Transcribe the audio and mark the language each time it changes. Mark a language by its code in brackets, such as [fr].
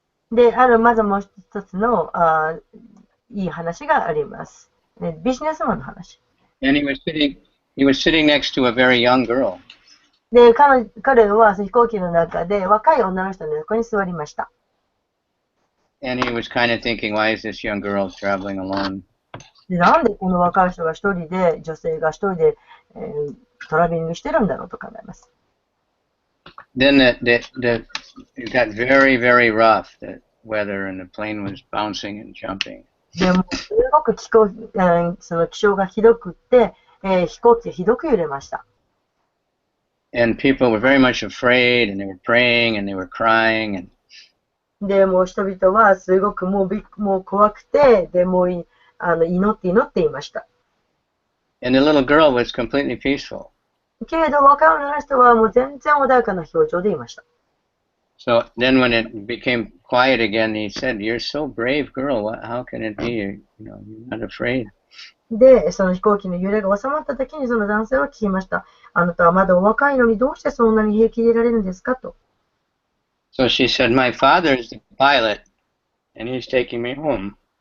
[ja] で、まずもう一つのいい話があります。ビジネスマンの話。 [en] And he was sitting next to a very young girl. [ja] で、彼は飛行機の中で若い女の人の横に座りました。 [en] And he was kind of thinking, why is this young girl traveling alone? [ja] で、なんでこの若い人が一人で、女性が一人で、トラベリングしてるんだろうと考えます。 [en] Then it got very, very rough, the weather, and the plane was bouncing and jumping. [ja] でも、すごく気象がひどくって、飛行機がひどく揺れました。 [en] And people were very much afraid, and they were praying, and they were crying, and [ja] で、もう人々はすごくもう怖くて、で、もう祈っていました。 [en] And the little girl was completely peaceful. [ja] けれど、若い女の人はもう全然穏やかな表情でいました。 [en] So then when it became quiet again, he said, "You're so brave, girl. How can it be? You're not afraid." [ja] で、その飛行機の揺れが収まった時にその男性は聞きました。あなたはまだお若いのにどうしてそんなに平気でいられるんですかと。 [en] So she said, "My father is the pilot, and he's taking me home."